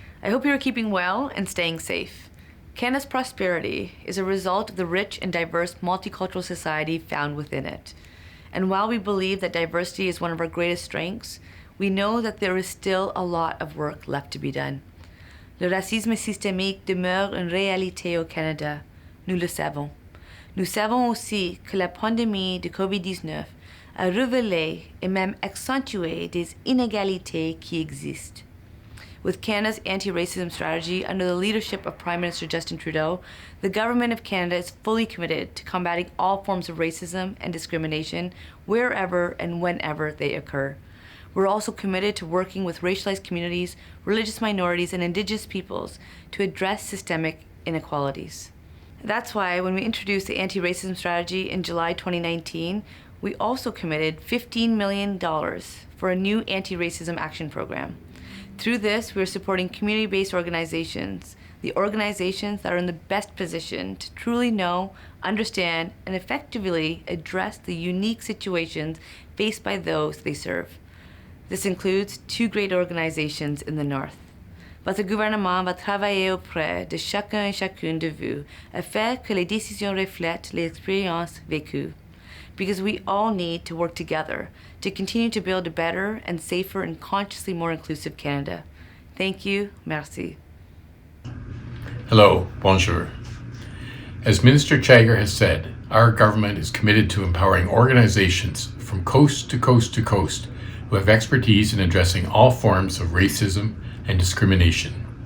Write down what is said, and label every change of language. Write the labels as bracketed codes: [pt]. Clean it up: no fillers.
[en] I hope you are keeping well and staying safe. Canada's prosperity is a result of the rich and diverse multicultural society found within it. And while we believe that diversity is one of our greatest strengths, we know that there is still a lot of work left to be done. [fr] Le racisme systémique demeure une réalité au Canada. Nous le savons. Nous savons aussi que la pandémie de COVID-19 a révélé et même accentué des inégalités qui existent. [en] With Canada's anti-racism strategy under the leadership of Prime Minister Justin Trudeau, the Government of Canada is fully committed to combating all forms of racism and discrimination wherever and whenever they occur. We're also committed to working with racialized communities, religious minorities, and Indigenous peoples to address systemic inequalities. That's why when we introduced the anti-racism strategy in July 2019, we also committed $15 million for a new anti-racism action program. Through this, we are supporting community-based organizations, the organizations that are in the best position to truly know, understand, and effectively address the unique situations faced by those they serve. This includes two great organizations in the North. [fr] Votre gouvernement va travailler auprès de chacun et chacune de vous afin que les décisions reflètent les expériences vécues. [en] Because we all need to work together to continue to build a better and safer and consciously more inclusive Canada. Thank you. Merci. Hello, bonjour. As Minister Chagger has said, our government is committed to empowering organizations from coast to coast to coast who have expertise in addressing all forms of racism and discrimination.